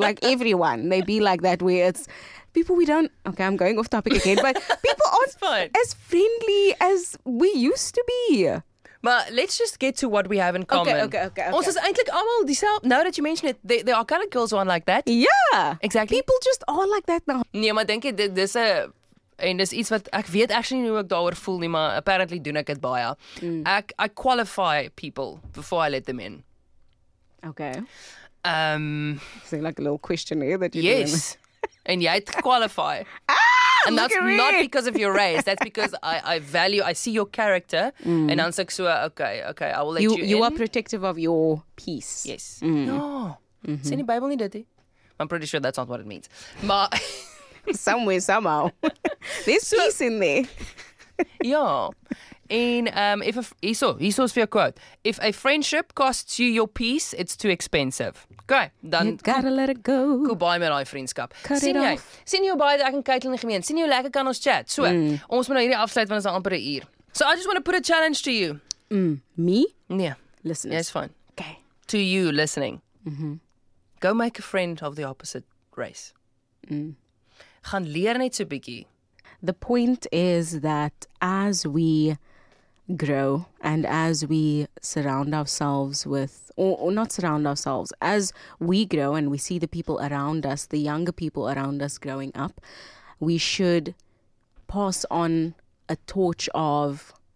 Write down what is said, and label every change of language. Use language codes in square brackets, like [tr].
[en] Like everyone, they be like that. Where it's people we don't. Okay, I'm going off topic again, but people aren't as friendly as we used to be. But let's just get to what we have in common. Okay. [af] Ons is eintlik almal dieselfde. [en] Now that you mention it, there are kind of girls who are like that. Yeah, exactly. People just are like that now. [af] Nee, maar dink jy dis 'n en dis iets wat ek weet actually nie hoe ek daaroor voel nie, maar apparently doen ek dit baie. [en] I qualify people before I let them in. Okay. So like a little questionnaire that you [af] yes. En jy het qualify. [en] And that's not because of your race. That's because I value, I see your character. And dan sê ek so, okay, I will let you in. You are protective of your peace. Yes. No. [af] Sê in die Bybel nie dit nie. [en] I'm pretty sure that's not what it means. [af] Maar [en] somewhere, somehow. There's peace in there. [af] Ja. En hierso's vir jou quote. [en] If a friendship costs you your peace, it's too expensive. [af] Okay, dan [en] you gotta let it go. [af] Goodbye met daai vriendskap. Sien jy? Sien jy baie ek en Caitlin gemeen. Sien jy hoe lekker kan ons chat? So, ons moet nou hierdie afsluit want ons is amper 'n uur. [en] So I just want to put a challenge to you. Me? [af] Nee. [en] Listeners. Yeah, it's fine. Okay. To you listening. Go make a friend of the opposite race. [af] Gaan leer net so bietjie. [en] The point is that as we grow and as we surround ourselves with, or not surround ourselves, as we grow and we see the people around us, the younger people around us growing up, we should pass on a torch of